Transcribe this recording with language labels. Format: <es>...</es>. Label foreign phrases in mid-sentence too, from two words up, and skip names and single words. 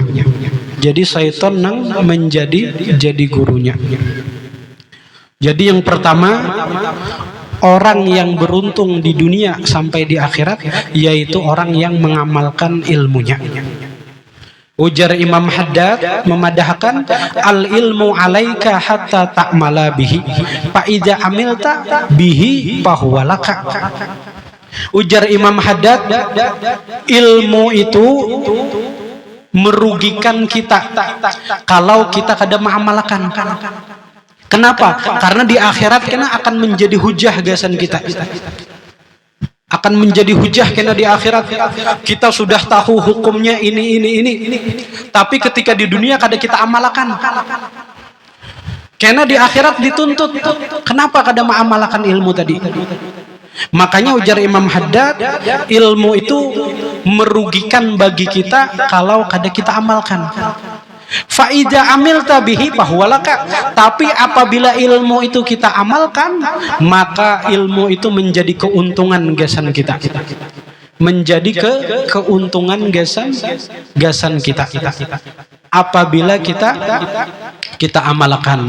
<bjn>Jadi syaiton nang menjadi gurunya.</bjn> <id>Jadi yang pertama, orang yang beruntung di dunia sampai di akhirat yaitu orang yang mengamalkan ilmunya.</id> <bjn>Ujar Imam Haddad memadahkan,</bjn> <ar>العلم عليك حتى تعمل به فإذا عملت به فهو لك.</ar> <bjn>Ujar Imam Haddad, ilmu itu merugikan kita kalau kita kada mengamalkan. Kenapa? Karena di akhirat kena akan menjadi hujah gasan kita. Akan menjadi hujah kena di akhirat. Kita sudah tahu hukumnya ini. Tapi ketika di dunia kada kita amalkan. Kena di akhirat dituntut. Kenapa kada mengamalkan ilmu tadi? Makanya ujar Imam Haddad, ilmu itu merugikan bagi kita kalau kada kita amalkan.</bjn> <ar>فإذا عملت به فهو لك.</ar> <bjn>Tapi apabila ilmu itu kita amalkan, maka ilmu itu menjadi keuntungan gasan kita. Menjadi keuntungan gasan kita. Apabila kita amalkan.</bjn>